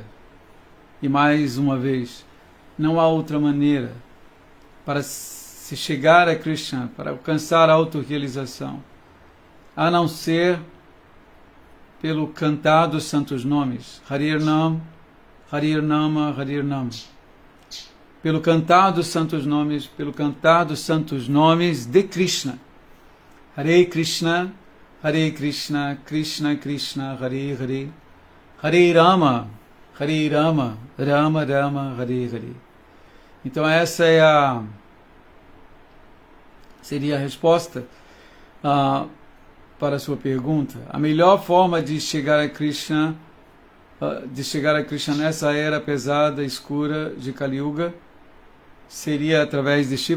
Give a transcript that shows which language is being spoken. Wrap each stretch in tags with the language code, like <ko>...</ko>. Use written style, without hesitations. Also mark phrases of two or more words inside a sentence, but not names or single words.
<pt>E mais uma vez, não há outra maneira para se chegar a Krishna, para alcançar a autorrealização, a não ser pelo cantar dos santos nomes.</pt> <sa>हरिर् नाम हरिर् नाम हरिर् नाम.</sa> <pt>Pelo cantar dos santos nomes, pelo cantar dos santos nomes de Krishna.</pt> <sa>हरे कृष्ण कृष्ण कृष्ण हरे हरे हरे राम राम राम हरे हरे.</sa> <pt>Então essa é seria a resposta para a sua pergunta. A melhor forma de chegar a Krishna, nessa era pesada, escura de Kali Yuga, seria através de Shiva?</pt>